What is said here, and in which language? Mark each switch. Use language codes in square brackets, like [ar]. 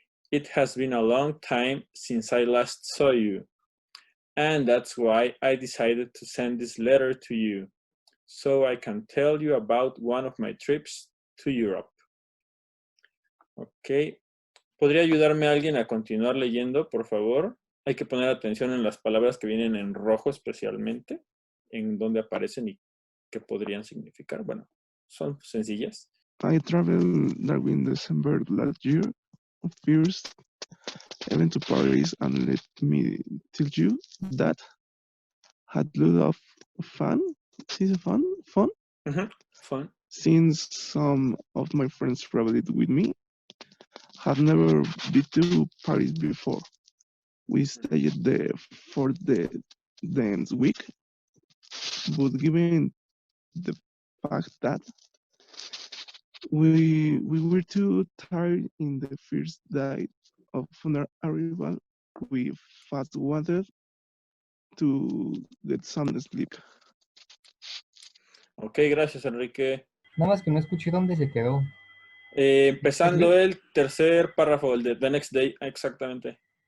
[en] It has been a long time since I last saw you, and that's why I decided to send this letter to you, so I can tell you about one of my trips to Europe. Ok. [es] ¿Podría ayudarme alguien a continuar leyendo, por favor? Hay que poner atención en las palabras que vienen en rojo especialmente, en donde aparecen y qué podrían significar. Bueno, son sencillas. [en] I traveled there in December last year. First, I went to Paris and let me tell you that had a lot of fun. Is it fun? Fun? Fun. Since some of my friends traveled with me, have never been to Paris before. We stayed there for the dance week, but given the fact that we were too tired in the first day of our arrival, we fast wanted to get some sleep. [es] Ok, gracias, Enrique. Nada más que no escuché dónde se quedó. Empezando el tercer párrafo, el de [en] The Next Day, [es] exactamente.